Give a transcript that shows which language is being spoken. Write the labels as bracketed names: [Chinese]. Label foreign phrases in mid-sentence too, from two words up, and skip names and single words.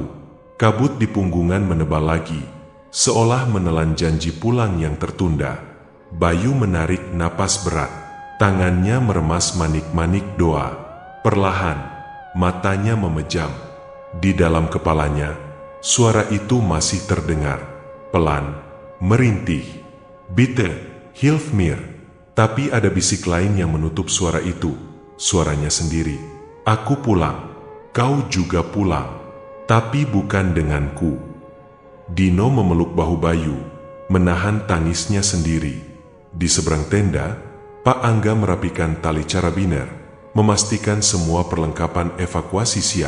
[Indonesian] Kabut di punggungan menebal lagi, seolah menelan janji pulang yang tertunda. Bayu menarik napas berat. Tangannya meremas manik-manik doa. Perlahan, matanya memejam. Di dalam kepalanya, suara itu masih terdengar. Pelan, merintih. [German] "Bitte, hilf mir." [Indonesian] Tapi ada bisik lain yang menutup suara itu. Suaranya sendiri. "Aku pulang. Kau juga pulang. Tapi bukan denganku." Dino memeluk bahu Bayu, menahan tangisnya sendiri. Di seberang tenda, Pak Angga merapikan tali carabiner, memastikan semua perlengkapan evakuasi siap.